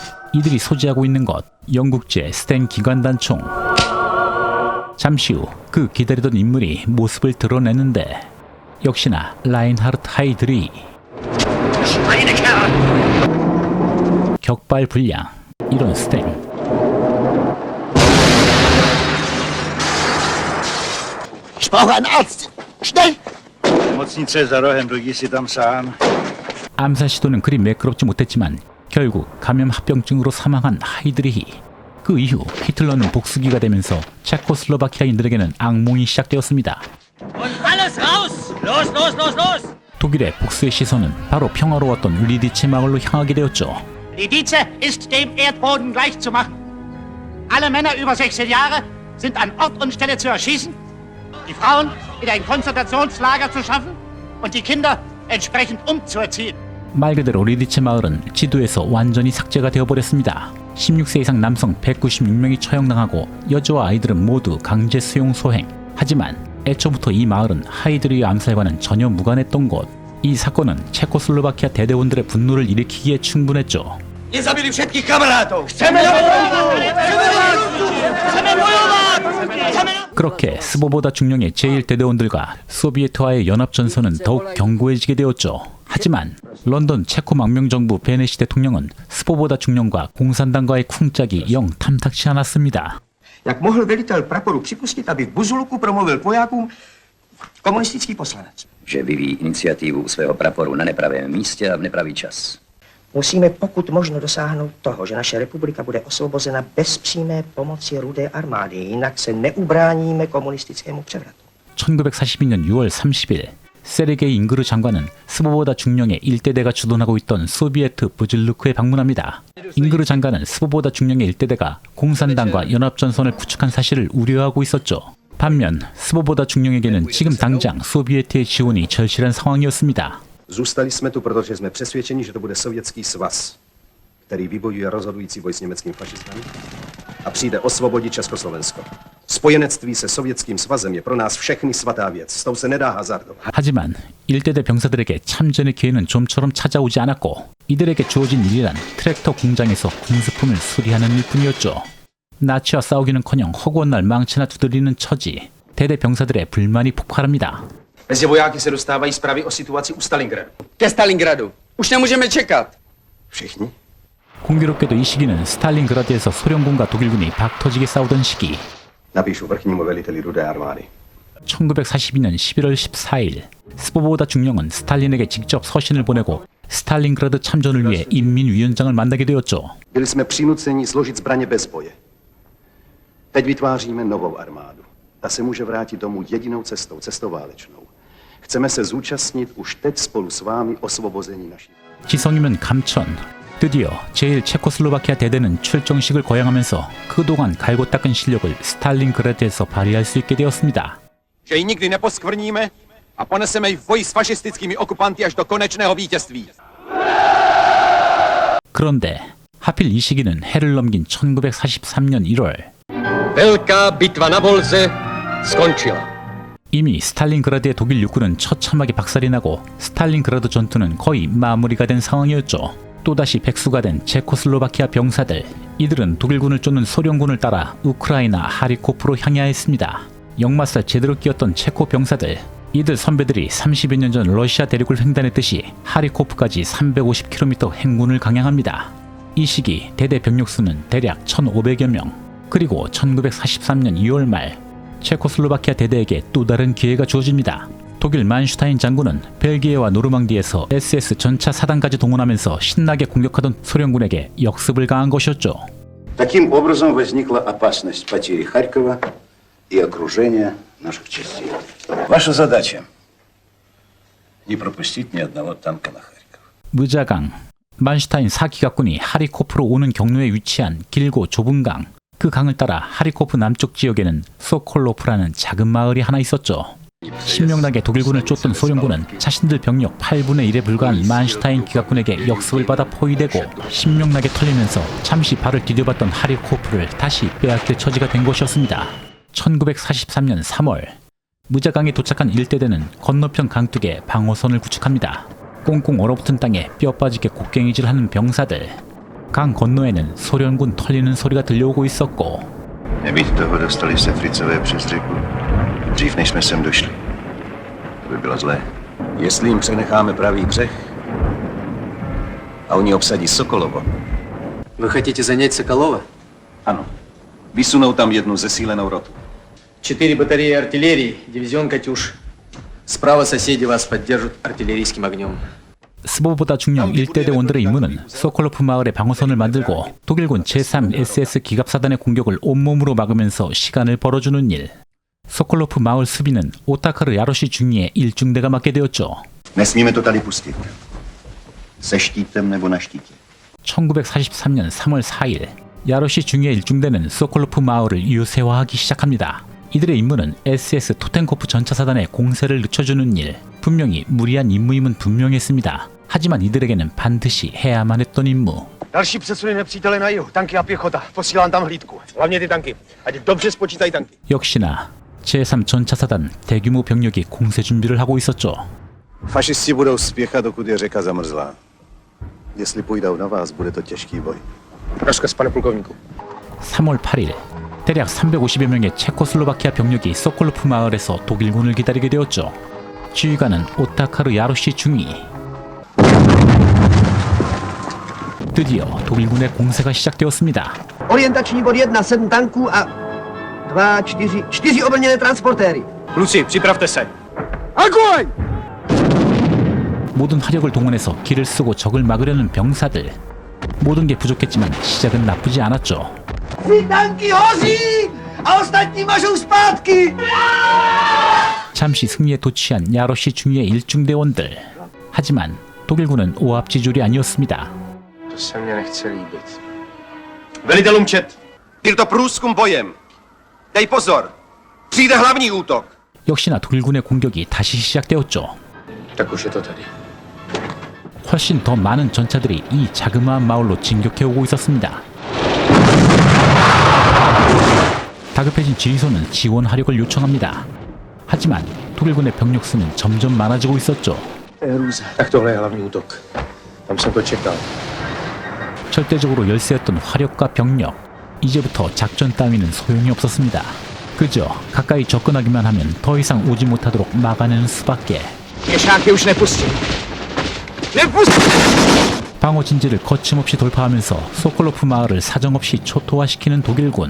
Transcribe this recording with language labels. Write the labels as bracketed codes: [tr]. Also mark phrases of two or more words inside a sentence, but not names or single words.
[ko] 이들이 소지하고 있는 것, 영국제 스텐 기관단총. 잠시 후 그 기다리던 인물이 모습을 드러냈는데 역시나 라인하르트 하이드리. 격발 불량. 이런 스탱. [de] Ich brauche einen Arzt. Schnell! [cs] Nemocnice za rohem, drugi si tam sám. [ko] 암살 시도는 그리 매끄럽지 못했지만 결국 감염 합병증으로 사망한 하이드리히. 그 이후 히틀러는 복수기가 되면서 체코슬로바키아인들에게는 악몽이 시작되었습니다. 독일의 복수의 시선은 바로 평화로웠던 리디체 마을로 향하게 되었죠. [de] Lidice ist dem Erdboden gleichzumachen. Alle Männer über 16 Jahre sind an Ort und Stelle zu erschießen, die Frauen in ein Konzentrationslager zu schaffen und die Kinder entsprechend umzuerziehen. [ko] 말 그대로 리디체 마을은 지도에서 완전히 삭제가 되어버렸습니다. 16세 이상 남성 196명이 처형당하고 여자와 아이들은 모두 강제 수용 소행. 하지만 애초부터 이 마을은 하이드리의 암살과는 전혀 무관했던 곳. 이 사건은 체코슬로바키아 대대원들의 분노를 일으키기에 충분했죠. 그렇게 스보보다 중령의 제1대대원들과 소비에트와의 연합전선은 더욱 견고해지게 되었죠. 하지만 런던 체코 망명정부 베네시 대통령은 스보보다 중령과 공산당과의 쿵짝이 영 탐탁치 않았습니다. [cs] Jak mohl velitel praporu připustit, aby v Buzulku promluvil vojákům komunistický poslanec? Že vyvíjí iniciativu svého praporu na nepravém místě a v nepravý čas. Musíme pokud možno dosáhnout toho, že naše republika bude osvobozena bez přímé pomoci Rudé armády, jinak se neubráníme komunistickému převratu. [ko] 1942년 6월 30일 세르게이 잉그르 장관은 스보보다 중령의 일대대가 주둔하고 있던 소비에트 부즐루크에 방문합니다. 잉그르 장관은 스보보다 중령의 일대대가 공산당과 연합전선을 구축한 사실을 우려하고 있었죠. 반면 스보보다 중령에게는 지금 당장 소비에트의 지원이 절실한 상황이었습니다. [cs] Zůstali jsme tu, protože jsme přesvědčeni, že to bude Sovětský svaz, který vybojuje rozhodující boj s německým fašistem a přijde osvobodit Československo. Spojenectví se Sovětským svazem je pro nás všechny svatá věc. S tou se nedá hazardovat. [ko] 하지만 일대대 병사들에게 참전의 기회는 좀처럼 찾아오지 않았고 이들에게 주어진 일이란 트랙터 공장에서 군수품을 수리하는 일뿐이었죠. 나치와 싸우기는커녕 허구한 날 망치나 두드리는 처지. 대대 병사들의 불만이 폭발합니다. [cs] Mezi vojáky se dostávají zprávy o situaci u Stalingradu. Ke Stalingradu. Už nemůžeme čekat. Všichni? [ko] 공교롭게도 이 시기는 스탈린그라드에서 소련군과 독일군이 박터지게 싸우던 시기. [cs] Napíšu vrchnímu veliteli Rudé armády. [ko] 1942년 11월 14일 스보보다 중령은 스탈린에게 직접 서신을 보내고 스탈린그라드 참전을 위해 인민위원장을 만나게 되었죠. [cs] Byli jsme přinuceni složit zbraně bez boje. Teď vytváříme novou armádu. Ta se může vrátit domů jedinou cestou, cestou válečnou. Chceme se zúčastnit už teď spolu s vámi osvobození naší. [ko] 지성이면 감천. 드디어 제1체코슬로바키아 대대는 출정식을 거행하면서 그동안 갈고 닦은 실력을 스탈린그라드에서 발휘할 수 있게 되었습니다. [cs] Že ji nikdy neposkvrníme a poneseme ji v boji s fašistickými okupanty až do konečného vítězství. [ko] 그런데 하필 이 시기는 해를 넘긴 1943년 1월 [cs] Velká bitva na Volze skončila. [ko] 이미 스탈린그라드의 독일 육군은 처참하게 박살이 나고 스탈린그라드 전투는 거의 마무리가 된 상황이었죠. 또다시 백수가 된 체코슬로바키아 병사들, 이들은 독일군을 쫓는 소련군을 따라 우크라이나 하리코프로 향해야 했습니다. 역마살 제대로 끼었던 체코 병사들, 이들 선배들이 30여 년 전 러시아 대륙을 횡단했듯이 하리코프까지 350km 행군을 강행합니다. 이 시기 대대 병력 수는 대략 1,500여 명. 그리고 1943년 2월 말 체코슬로바키아 대대에게 또 다른 기회가 주어집니다. 독일 만슈타인 장군은 벨기에와 노르망디에서 SS 전차 사단까지 동원하면서 신나게 공격하던 소련군에게 역습을 가한 것이었죠. [ru] Таким образом возникла опасность потери Харькова и окружения наших частей. Ваша задача не пропустить ни одного танка на Харьков. [ko] 무자강, 만슈타인 4기갑군이 하리코프로 오는 경로에 위치한 길고 좁은 강. 그 강을 따라 하리코프 남쪽 지역에는 소콜로프라는 작은 마을이 하나 있었죠. 신명나게 독일군을 쫓던 소련군은 자신들 병력 8분의 1에 불과한 만슈타인 기갑군에게 역습을 받아 포위되고 신명나게 털리면서 잠시 발을 디뎌봤던 하리코프를 다시 빼앗길 처지가 된 것이었습니다. 1943년 3월 무자강에 도착한 일대대는 건너편 강둑에 방어선을 구축합니다. 꽁꽁 얼어붙은 땅에 뼈 빠지게 곡괭이질하는 병사들. 강 건너에는 소련군 털리는 소리가 들려오고 있었고 [cs] Nebýt toho dostali se Fricové přes řeku, dřív než jsme sem došli. To by bylo zlé. Jestli jim přenecháme pravý břeh a oni obsadí Sokolovo. [ru] Вы хотите занять Соколово? [cs] Ano. Vysunou tam jednu zesílenou rotu. [ru] 4 батареи артиллерии, дивизион «Катюш». Справа соседи вас поддержат артиллерийским огнем. [ko] 스보보다 중령 1대대원들의 임무는 소콜로프 마을의 방어선을 만들고 독일군 제3SS 기갑사단의 공격을 온몸으로 막으면서 시간을 벌어주는 일. 소콜로프 마을 수비는 오타카르 야로시 중위의 1중대가 맡게 되었죠. [cs] Nesmíme to tady pustit. Se štítem nebo na štítě. [ko] 1943년 3월 4일 야로시 중위의 1중대는 소콜로프 마을을 유세화하기 시작합니다. 이들의 임무는 SS 토텐코프 전차사단의 공세를 늦춰주는 일. 분명히 무리한 임무임은 분명했습니다. 하지만 이들에게는 반드시 해야만 했던 임무. [cs] Další přesuny nepřítele na jihu, tanky a pěchota. Posílám tam hlídku. Hlavně ty tanky. Ať dobře spočítají tanky. [ko] 역시나 제3 전차사단 대규모 병력이 공세 준비를 하고 있었죠. [cs] Fašisti budou spěchat, dokud je řeka zamrzlá. Jestli půjdou na vás, bude to těžký boj. Rozkaz, pane plukovníku. [ko] 3월 8일 대략 350여 명의 체코슬로바키아 병력이 소콜로프 마을에서 독일군을 기다리게 되었죠. 지휘관은 오타카르 야로시 중위. 드디어 독일군의 공세가 시작되었습니다. [cs] Orientační bod 1, 7 tanků a 4 obrněné transportéry. Kluci, připravte se. [ru] Огонь! [ko] 모든 화력을 동원해서 길을 쓰고 적을 막으려는 병사들. 모든 게 부족했지만 시작은 나쁘지 않았죠. [cs] Ty tanky hoří a ostatní mažou zpátky! [ko] 잠시 승리에 도취한 야로시 중위의 일중대원들. 하지만 독일군은 오합지졸이 아니었습니다. [cs] Velitel Umčet, byl to průzkum bojem. Dej pozor, přijde hlavní útok. [ko] 역시나 독일군의 공격이 다시 시작되었죠. [ru] Так уж это tady. [ko] 훨씬 더 많은 전차들이 이 자그마한 마을로 진격해오고 있었습니다. 다급해진 지휘소는 지원 화력을 요청합니다. 하지만 독일군의 병력 수는 점점 많아지고 있었죠. [cs] Tak tohle je hlavní útok. Tam jsem to čekal. [ko] 절대적으로 열세였던 화력과 병력, 이제부터 작전 따위는 소용이 없었습니다. 그저 가까이 접근하기만 하면 더 이상 오지 못하도록 막아내는 수밖에. 방어 진지를 거침없이 돌파하면서 소콜로프 마을을 사정없이 초토화시키는 독일군.